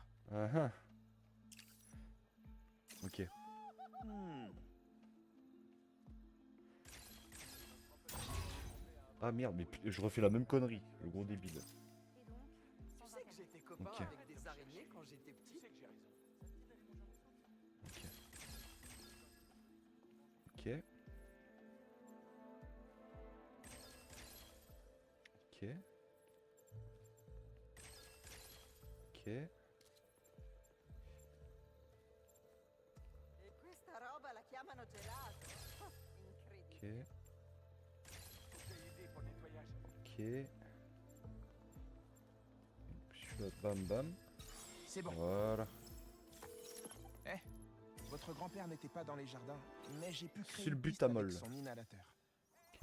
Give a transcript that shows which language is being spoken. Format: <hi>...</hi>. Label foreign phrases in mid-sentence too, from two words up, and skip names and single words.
<fr>Ah ah. Ok. Ah merde, mais je refais la même connerie, le gros débile. Et donc, Tu sans sais que j'étais copain Ok. avec des araignées quand j'étais petit. Ok. Ok. Ok. Ok.</fr> <it>E questa roba la chiamano gelato. Incredibile.</it> <fr>Ok. Ok. Celui-là, bam bam. C'est bon. Voilà. Eh, votre grand-père n'était pas dans les jardins, mais j'ai pu créer C'est le une piste butamol. avec son inhalateur. Ok.</fr>